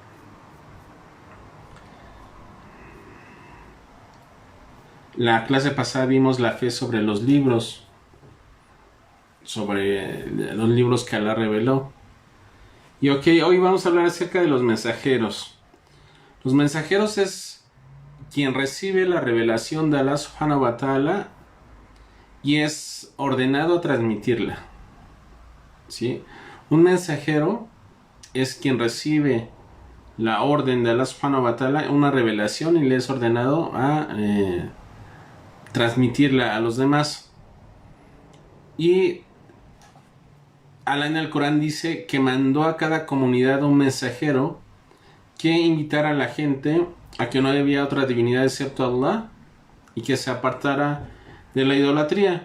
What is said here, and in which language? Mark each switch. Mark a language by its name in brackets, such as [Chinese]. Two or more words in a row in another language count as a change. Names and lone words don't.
[Spanish] La clase pasada vimos la fe sobre los libros, sobre los libros que Allah reveló. Y hoy vamos a hablar acerca de los mensajeros. Los mensajeros es quien recibe la revelación de Allah [Arabic] سبحانه و تعالى [Spanish] y es ordenado a transmitirla. ¿Sí? Un mensajero es quien recibe la orden de Allah [Arabic] سبحانه و تعالى, [Spanish] una revelación, y le es ordenado a transmitirla a los demás. Y Allah en el Corán dice que mandó a cada comunidad un mensajero que invitara a la gente a que no había otra divinidad excepto Allah y que se apartara de la idolatría.